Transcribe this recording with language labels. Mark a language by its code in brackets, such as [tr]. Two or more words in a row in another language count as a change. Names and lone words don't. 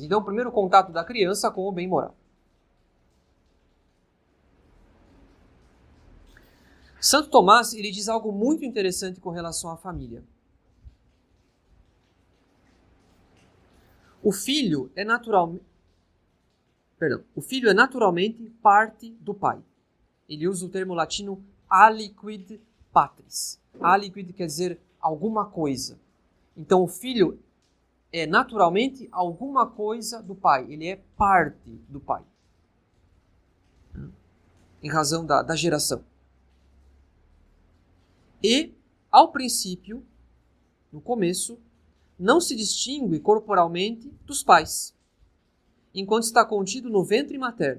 [pt] Então, o primeiro contato da criança com o bem moral. Santo Tomás, ele diz algo muito interessante com relação à família. O filho é naturalmente parte do pai. Ele usa o termo latino [la] aliquid patris. [pt] Aliquid quer dizer alguma coisa. Então o filho é naturalmente alguma coisa do pai. Ele é parte do pai. Em razão da geração. e, ao princípio, no começo, não se distingue corporalmente dos pais, enquanto está contido no ventre materno.